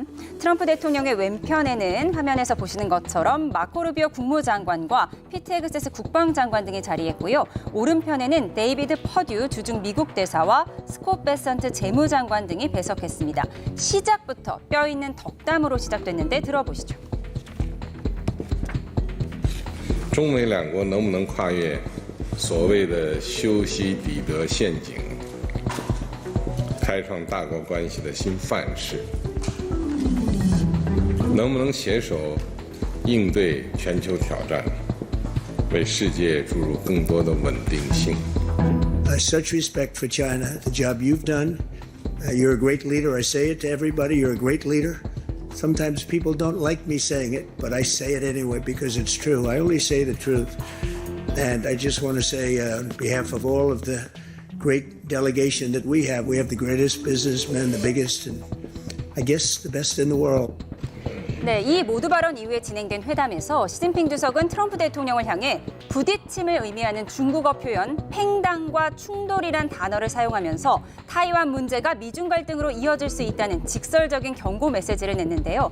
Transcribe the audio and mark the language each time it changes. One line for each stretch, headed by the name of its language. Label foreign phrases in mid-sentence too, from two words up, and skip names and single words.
Korean: 트럼프 대통령의 왼편에는 화면에서 보시는 것처럼 마코 루비오 국무장관과 피트 헤그세스 국방장관 등이 자리했고요. 오른편에는 데이비드 퍼듀 주중 미국 대사와 스콧 베선트 재무장관 등이 배석했습니다. 시작부터 뼈있는 덕담으로 시작됐는데 들어보시죠.
Chinese: 中美两国能不能跨越所谓的修昔底德陷阱，开创大国关系的新范式，能不能携手应对全球挑战，为世界注入更多的稳定性。
English: Such respect for China, the job you've done. You're a great leader. I say it to everybody. You're a great leader. Sometimes people don't like me saying it, but I say it anyway because it's true. I only say the truth. And I just want to say on behalf of all of the great delegation that we have the greatest businessmen, the biggest, and I guess the best in the world.
Korean: 네, 이 모두 발언 이후에 진행된 회담에서 시진핑 주석은 트럼프 대통령을 향해 부딪힘을 의미하는 중국어 표현 팽당과 충돌이란 단어를 사용하면서 타이완 문제가 미중 갈등으로 이어질 수 있다는 직설적인 경고 메시지를 냈는데요.